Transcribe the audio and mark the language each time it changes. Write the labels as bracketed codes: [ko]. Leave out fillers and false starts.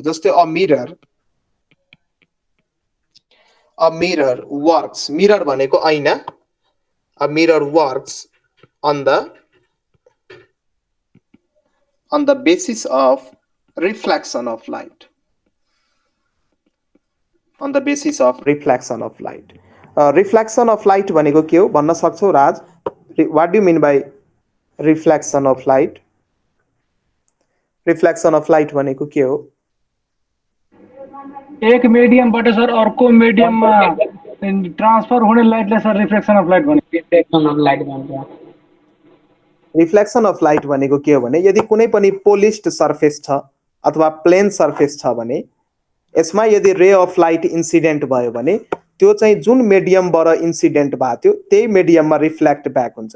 [ne] जस्तै [en] a mirror works, [ne] mirror भनेको ऐना, [en] A mirror works on the basis of reflection of light. On the basis of reflection of light. Reflection of light [ne] भनेको के हो भन्न सक्छौ राज? [en] What do you mean by reflection of light? Reflection of light [ne] भनेको के हो? एक मिडियमबाट sir अर्को मिडियममा ट्रान्सफर हुने लाइटलाई सर रिफ्लेक्सन अफ लाइट भन्छ। रिफ्लेक्सन अफ लाइट भन्छ। रिफ्लेक्सन अफ लाइट भनेको के हो भने यदि कुनै पनि पोलिस्ड सर्फेस छ अथवा प्लेन सर्फेस छ भने यसमा यदि रे अफ लाइट इन्सिडेन्ट भयो भने त्यो चाहिँ जुन मिडियमबाट इन्सिडेन्ट भएको थियो त्यही मिडियममा रिफ्लेक्ट ब्याक हुन्छ।